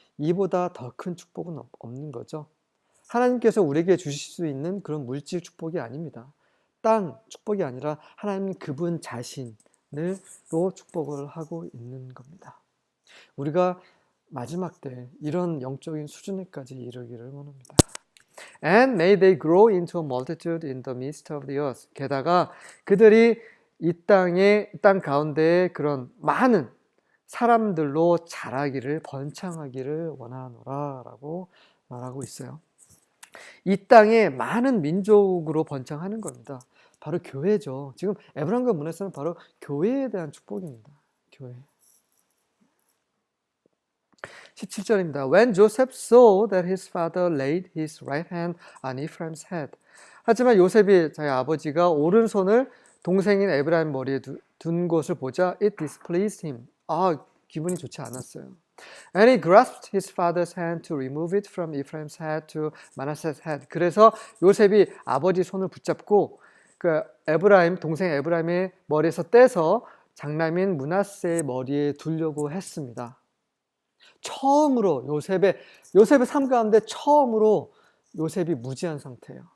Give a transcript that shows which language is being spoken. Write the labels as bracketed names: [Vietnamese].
[Korean] 이보다 더 큰 축복은 없는 거죠. 하나님께서 우리에게 주실 수 있는 그런 물질 축복이 아닙니다. 땅 축복이 아니라 하나님 그분 자신으로 축복을 하고 있는 겁니다. 우리가 마지막 때 이런 영적인 수준에까지 이르기를 원합니다. [English] And may they grow into a multitude in the midst of the earth. [Korean] 게다가 그들이 이 땅 가운데에 그런 많은 사람들로 자라기를, 번창하기를 원하노라 라고 말하고 있어요. 이 땅에 많은 민족으로 번창하는 겁니다. 바로 교회죠. 지금 에브라임과 문에서는 바로 교회에 대한 축복입니다. 교회. 17절입니다. [English] When Joseph saw that his father laid his right hand on Ephraim's head. [Korean] 하지만 요셉이 자기 아버지가 오른손을 동생인 에브라임 머리에 둔 것을 보자 [English] it displeased him. [Korean] 기분이 좋지 않았어요. [English] And he grasped his father's hand to remove it from Ephraim's head to Manasseh's head. [Korean] 그래서 요셉이 아버지 손을 붙잡고 그 동생 에브라임의 머리에서 떼서 장남인 므낫세의 머리에 두려고 했습니다. 처음으로 요셉의 삶 가운데 처음으로 요셉이 무지한 상태예요.